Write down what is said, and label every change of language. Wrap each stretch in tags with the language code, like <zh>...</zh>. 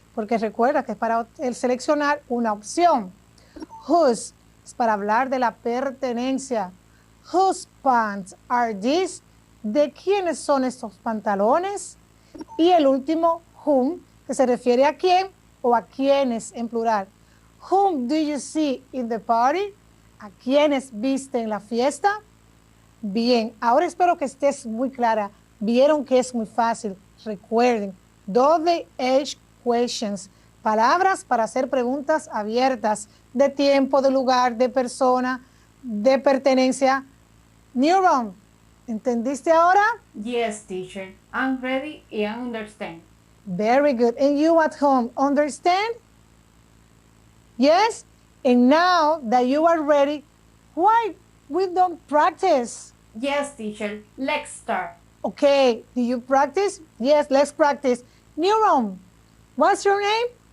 <es>Porque recuerda que es para el seleccionar una opción. Whose es para hablar de la pertenencia.</es> <en>Whose pants are these?</en> <es>¿De quiénes son estos pantalones? Y el último, whom, que se refiere a quién o a quiénes en plural.</es> <en>Whom do you see in the party?</en> <es>¿A quiénes viste en la fiesta? Bien, ahora espero que estés muy clara. Vieron que es muy fácil. Recuerden, WH questions, palabras para hacer preguntas abiertas de tiempo, de lugar, de persona, de pertenencia. Neuron, ¿entendiste ahora?</es> <en>Yes, teacher. I'm ready and I understand. Very good. And you at home, understand? Yes? And now that you are ready, why we don't practice? Yes, teacher. Let's start. Okay, do you practice? Yes, let's practice. Neuron, what's your name?</en>